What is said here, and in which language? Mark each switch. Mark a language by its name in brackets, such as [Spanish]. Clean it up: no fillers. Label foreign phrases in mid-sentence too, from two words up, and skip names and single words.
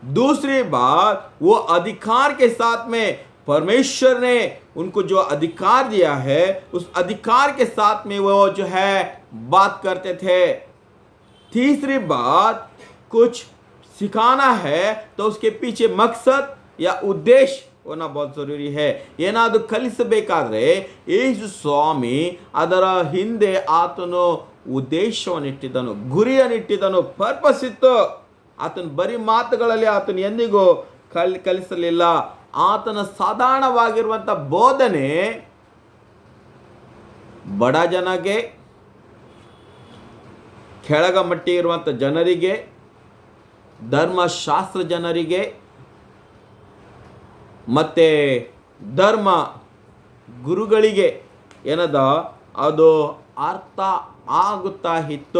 [Hindi] दूसरी बात, वो अधिकार के साथ में परमेश्वर ने उनको जो अधिकार दिया है, उस अधिकार के साथ में वो जो है बात करते थे। तीसरी बात, कुछ सिखाना है तो उसके पीछे मकसद या उद्देश्य होना बहुत जरूरी है। [Kannada] ಏನಾದರೂ ಕಲಿಸಬೇಕಾದ್ರೆ ಯೇಸು ಸ್ವಾಮಿ ಅದರ ಹಿಂದೆ ಆತನು ಉದ್ದೇಶವನ್ನಿಟ್ಟಿದ್ದನು, ಗುರಿಯನ್ನಿಟ್ಟಿದ್ದನು, ಪರ್ಪಸ್ ಇತ್ತು. ಆತನ ಬರೀ ಮಾತುಗಳಲ್ಲಿ ಆತನು ಎಂದಿಗೂ ಕಲಿಸಲಿಲ್ಲ. ಆತನ ಸಾಧಾರಣವಾಗಿರುವಂಥ ಬೋಧನೆ ಬಡ ಜನಗೆ, ಕೆಳಗ ಮಟ್ಟಿ ಇರುವಂಥ ಜನರಿಗೆ, ಧರ್ಮಶಾಸ್ತ್ರ ಜನರಿಗೆ ಮತ್ತು ಧರ್ಮ ಗುರುಗಳಿಗೆ ಏನದ ಅದು ಅರ್ಥ ಆಗುತ್ತಾ ಇತ್ತು.